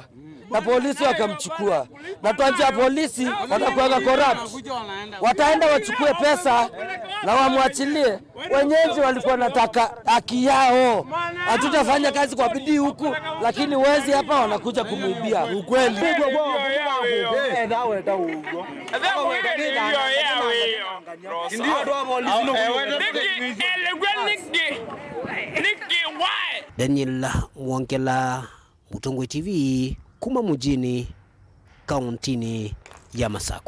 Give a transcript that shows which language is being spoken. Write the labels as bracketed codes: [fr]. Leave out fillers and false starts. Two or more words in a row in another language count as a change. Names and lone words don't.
[sw] Na polisi wakamchukua. Na tuanjia polisi watakuwa corrupt. Wataenda wachukue pesa na wamwachilie. Wenyeji walikuwa nataka haki yao. Hatutafanya kazi kwa bidii huku, lakini wezi hapa wanakuja kumuibia. Ukweli. [kam] Daniel Mwankela, Mutongwe TV, kuma mujini, kauntini ya Masako.